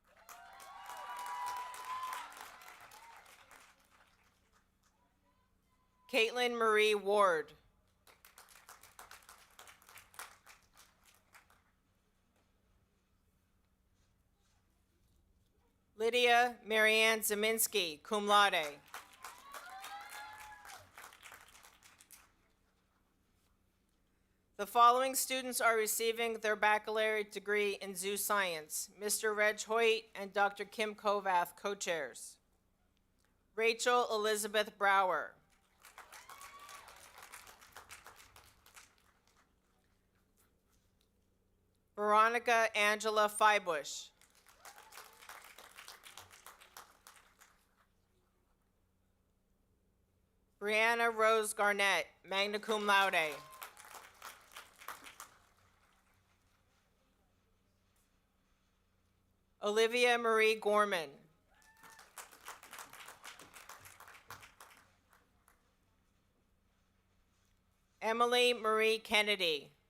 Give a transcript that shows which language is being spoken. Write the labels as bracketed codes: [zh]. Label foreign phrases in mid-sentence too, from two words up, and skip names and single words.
[en] Caitlin Marie Ward. Lydia Marianne Zeminski, [la] cum laude. [en] The following students are receiving their baccalaureate degree in zoo science: Mr. Reg Hoyt and Dr. Kim Kovath, co-chairs. Rachel Elizabeth Brower. Veronica Angela Feibush. Brianna Rose Garnett, [la] magna cum laude. [en] Olivia Marie Gorman. Emily Marie Kennedy.